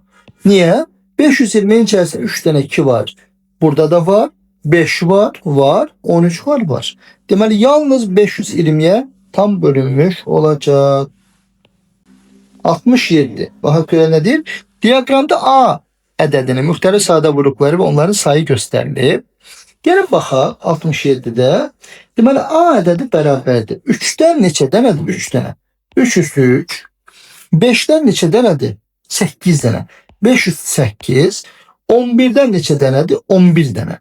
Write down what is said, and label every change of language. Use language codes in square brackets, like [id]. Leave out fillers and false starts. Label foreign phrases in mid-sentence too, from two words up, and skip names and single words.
[tr] Niye? 520'nin içerisinde 3 tane 2 var. Burada da var. 5 var. 13 var. [az] Deməli yalnız 520'ye tam bölünmüş olacak. [tr] 67. Bakın göre nedir? [az] Diagramda A ədədinin müxtəlif sadə qrupları ve onların sayı göstərilib. Gəlin baxaq 67'də. Deməli A ədədi bərabərdir. 3'dən neçə dənədir? 3 dənə. 3 üstü 3. 5'dən neçə dənədir? 8 dənə. 5 üstü 8. 11'dən neçə dənədir? 11 dənə.